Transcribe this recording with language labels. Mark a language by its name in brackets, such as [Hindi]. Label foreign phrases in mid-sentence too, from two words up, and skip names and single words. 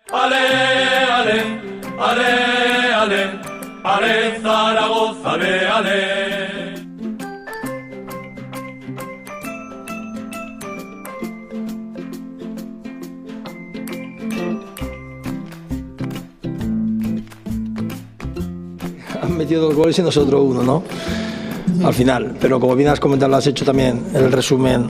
[Spanish] Ale, ale, ale, ale, ale, Zaragoza, ale, ale. Han metido 2 goles y nosotros 1, ¿no? Al final, pero como bien has comentado, lo has hecho también en el resumen.